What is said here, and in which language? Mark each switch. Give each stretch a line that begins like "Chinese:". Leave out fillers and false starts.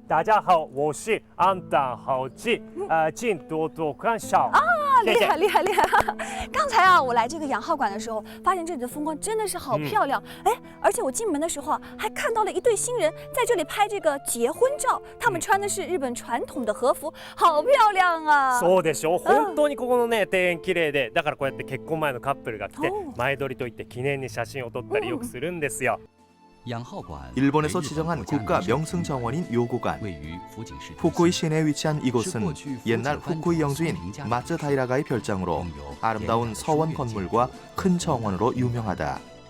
Chinese: 大家好，我是安藤浩纪，请多多关照。厉害厉害厉害！刚才啊，我来这个养浩馆的时候，发现这里的风光真的是好漂亮。哎，而且我进门的时候啊，还看到了一对新人在这里拍这个结婚照，他们穿的是日本传统的和服，好漂亮啊！
Japanese: そうでしょ。本当にここのね庭園綺麗で、だからこうやって結婚前のカップルが来て前撮りといって記念に写真を撮ったりよくするんですよ。
Korean: 일본에서 지정한 국가 명승 정원인 요고관. 후쿠이 시내에 위치한 이곳은 옛날 후쿠이 영주인 마츠다이라가의 별장으로 아름다운 서원 건물과 큰 정원으로 유명하다.